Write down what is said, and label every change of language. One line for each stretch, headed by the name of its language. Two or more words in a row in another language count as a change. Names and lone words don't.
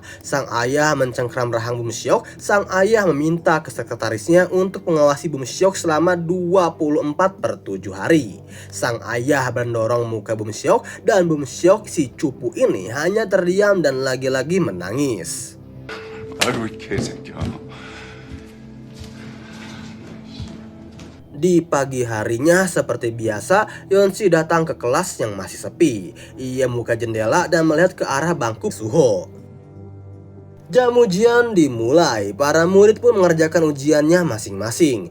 Indonesian: Sang ayah mencengkram rahang Bum Seok. Sang ayah meminta ke sekretarisnya untuk mengawasi Bum Seok selama 24/7 hari. Sang ayah mendorong muka Bum Seok dan Bum Seok si cupu ini hanya terdiam dan lagi-lagi menangis.
Korean: 아이고 이 개새끼야.
Indonesian: Di pagi harinya seperti biasa, Yeonsi datang ke kelas yang masih sepi. Ia membuka jendela dan melihat ke arah bangku Suho. Jam ujian dimulai, para murid pun mengerjakan ujiannya masing-masing.